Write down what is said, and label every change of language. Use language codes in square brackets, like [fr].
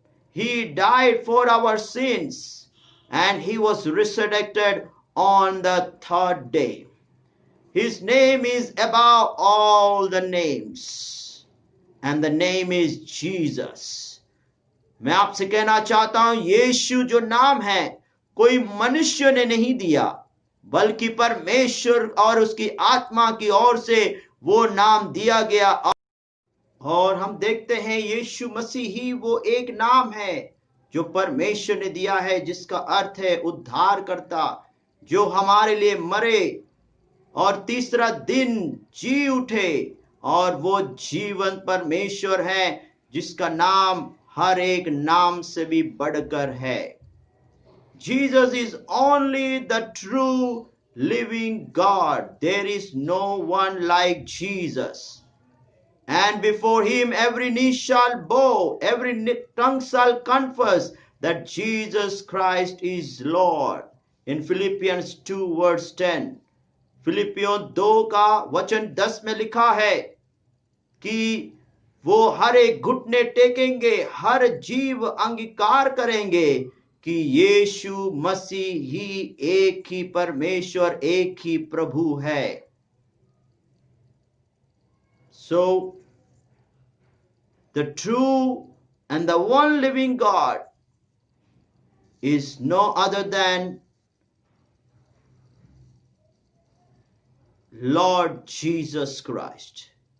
[en] He died for our sins and he was resurrected on the third day. His name is above all the names, and the name is Jesus. [hi] मैं आपसे कहना चाहता हूं, यीशु जो नाम है कोई मनुष्य ने नहीं दिया, बल्कि परमेश्वर और उसकी आत्मा की ओर से वो नाम दिया गया. और हम देखते हैं यीशु मसीह ही वो एक नाम है जो परमेश्वर ने दिया है, जिसका अर्थ है उद्धारकर्ता, जो हमारे लिए मरे और तीसरा दिन जी उठे, और वो जीवन परमेश्वर है जिसका नाम हर एक नाम से भी बढ़कर है. [en] Jesus is only the true living God. There is no one like Jesus. And before him every knee shall bow, every tongue shall confess that Jesus Christ is Lord. In Philippians 2 verse 10. [hi] फिलिपियों 2 का वचन 10 में लिखा है कि वो हर एक घुटने टेकेंगे, हर जीव अंगीकार करेंगे कि यीशु मसीह ही एक ही परमेश्वर, एक ही प्रभु है. [en] So the true and the one living God is no other than Lord Jesus Christ.